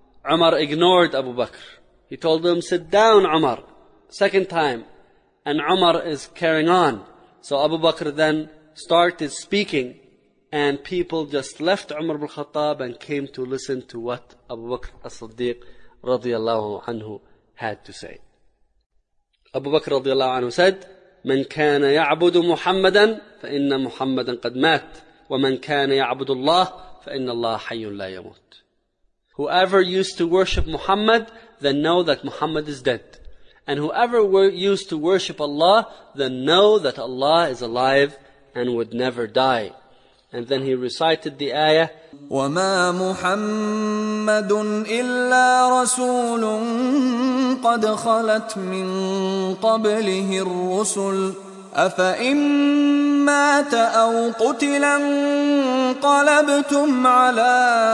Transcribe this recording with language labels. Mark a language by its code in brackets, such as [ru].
[en] Umar ignored Abu Bakr. He told him, "Sit down Umar," second time. And Umar is carrying on. So Abu Bakr then started speaking, and people just left Umar ibn Khattab and came to listen to what Abu Bakr as-Siddiq radiallahu anhu had to say. Abu Bakr radiallahu anhu said, [ar] "من كان يعبد محمدا فإن محمدا قد مات ومن كان يعبد الله فإن الله حي لا يموت." [en] Whoever used to worship Muhammad, then know that Muhammad is dead. And whoever used to worship Allah, then know that Allah is alive and would never die. And then he recited the ayah, [ar] وَمَا مُحَمَّدٌ إِلَّا رَسُولٌ قَدْ خَلَتْ مِنْ قَبْلِهِ الرُّسُلُ أَفَإِنْ مَاتَ أَوْ قُتِلًا قَلَبْتُمْ عَلَىٰ